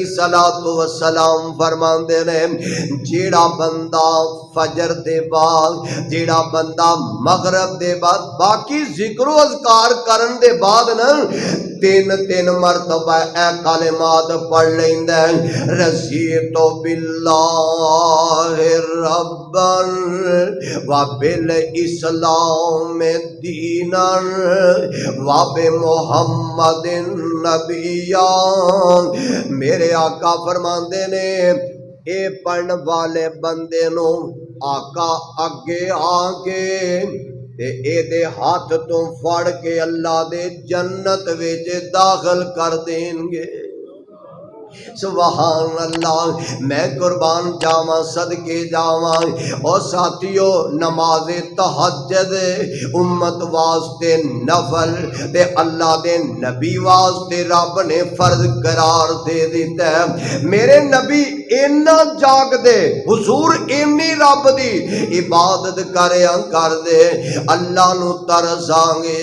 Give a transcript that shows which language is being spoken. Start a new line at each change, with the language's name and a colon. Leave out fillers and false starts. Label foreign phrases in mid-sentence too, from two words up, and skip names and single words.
Punjabi: السلام فرماندے نے جیڑا بندہ فجر دے بعد جیڑا بندہ مغرب دے بعد باقی ذکر و اذکار کرن دے بعد نا تین مرتبہ اے کلمات پڑھ لیندا ہے
Arabic: رضیت باللہ ربا و بالاسلام دینا و بمحمد نبیا۔
Punjabi: میرے آقا فرماندے نے اے پڑھن والے بندے نو آقا اگے آ کے تے اے دے ہاتھ تو پھڑ کے اللہ دے جنت وچ داخل کر دیں گے۔
Arabic: سبحان اللہ۔
Punjabi: میں قربان جاواں صدقے جاواں او ساتھیو نماز تہجد امت واسطے نفل تے اللہ دے نبی واسطے رب نے فرض قرار دے دیتا ہے۔ میرے نبی اینا جاگ دے حضور اینی رب دی عبادت کریا کر دے اللہ نو ترساں گے۔